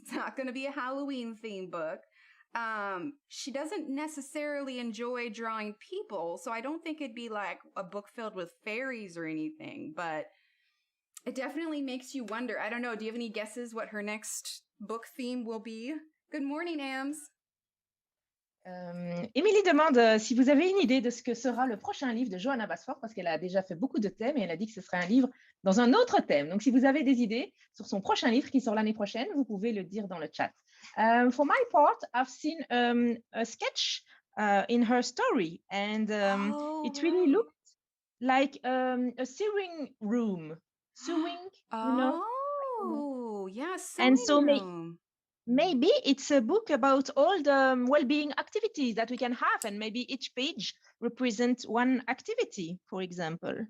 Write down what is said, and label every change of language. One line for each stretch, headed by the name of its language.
English: It's not going to be a Halloween theme book. She doesn't necessarily enjoy drawing people, so I don't think it'd be like a book filled with fairies or anything, but it definitely makes you wonder. I don't know. Do you have any guesses what her next book theme will be? Good morning, Ams.
French: Émilie demande si vous avez une idée de ce que sera le prochain livre de Johanna Basford, parce qu'elle a déjà fait beaucoup de thèmes et elle a dit que ce serait un livre dans un autre thème. Donc, si vous avez des idées sur son prochain livre qui sort l'année prochaine, vous pouvez le dire dans le chat.
English: For my part, I've seen a sketch in her story, and it really looked like a sewing room. Sewing, Oh, yeah, and sewing so room. maybe it's a book about all the well-being activities that we can have, and maybe each page represents one activity, for example.